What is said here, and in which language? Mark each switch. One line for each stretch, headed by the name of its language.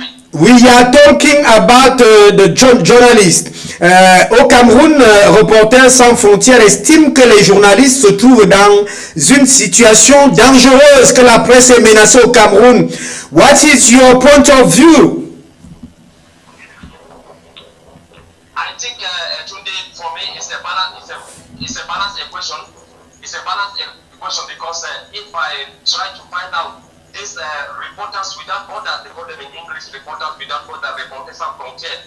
English: We are talking about the journalist.
French: Au Cameroun, Reporters sans frontières estime que les journalistes se trouvent dans une situation dangereuse, que la presse est menacée au Cameroun.
English: What is your point of view? I think, Etundi, for me, it's a balance equation. It's a balanced equation because if I try to find out these reporters without borders, they call them in English reporters without borders, Reporters sans frontières.